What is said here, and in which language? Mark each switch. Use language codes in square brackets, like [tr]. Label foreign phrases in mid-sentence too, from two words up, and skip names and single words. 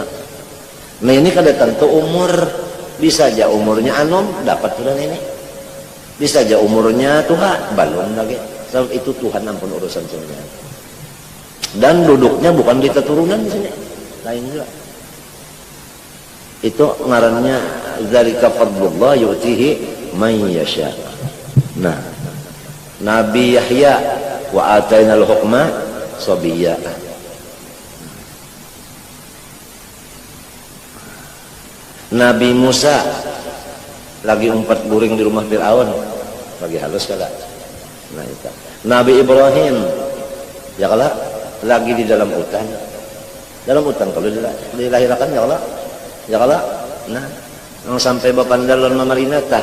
[bjn] Nah ini kada tentu umur, bisa aja umurnya anom dapat sudah ini, bisa aja umurnya tua balon lagi. Sebab itu Tuhan ampun urusan semuanya. Dan duduknya bukan di keturunan di sini, lain juga. Itu ngarannya [ar] ذلك فضل الله يؤتيه من يشاء. [bjn] Nah, [ar] Nabi Yahya وآتيناه الحكم صبيا. [bjn] Nabi Musa lagi umpat guring di rumah Fir'aun, lagi halus kada. Nah itu. Nabi Ibrahim ya kala lagi di dalam hutan. Dalam hutan kalau dilahirkan ya kala. Nah, sampai bapandalon mamarinata.